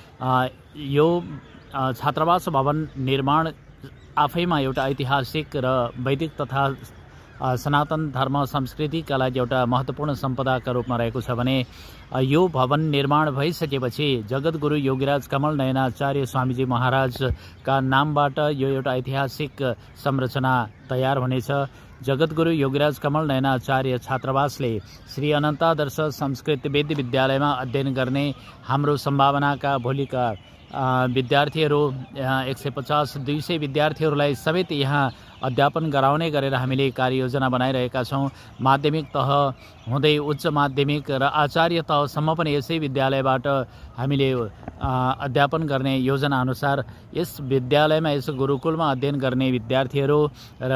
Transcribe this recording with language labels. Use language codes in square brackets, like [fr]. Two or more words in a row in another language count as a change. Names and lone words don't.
[ne] यो छात्रावास भवन निर्माण आफैमा एउटा ऐतिहासिक र वैदिक तथा सनातन धर्म संस्कृतिका लागि एउटा महत्त्वपूर्ण सम्पदाका रूपमा रहेको छ भने यो भवन निर्माण भइसकेपछि जगद्गुरु योगीराज कमल नयनाचार्य स्वामीजी महाराजका नामबाट यो एउटा ऐतिहासिक संरचना तयार हुनेछ। जगद्गुरु योगीराज कमल नयनाचार्य छात्रावासले श्री अनन्त आदर्श संस्कृत वेद विद्यालयमा अध्ययन गर्ने हाम्रो सम्भावनाका भोलिका विद्यार्थीहरू 150-200 विद्यार्थीहरूलाई समेत यहाँ अध्यापन गराउने गरेर हामीले कार्ययोजना बनाइरहेका छौँ। माध्यमिक तह हुँदै उच्च माध्यमिक र आचार्य तहसम्म पनि यसै विद्यालयबाट हामीले अध्यापन गर्ने योजना अनुसार यस विद्यालयमा यस गुरुकुलमा अध्ययन गर्ने विद्यार्थीहरू र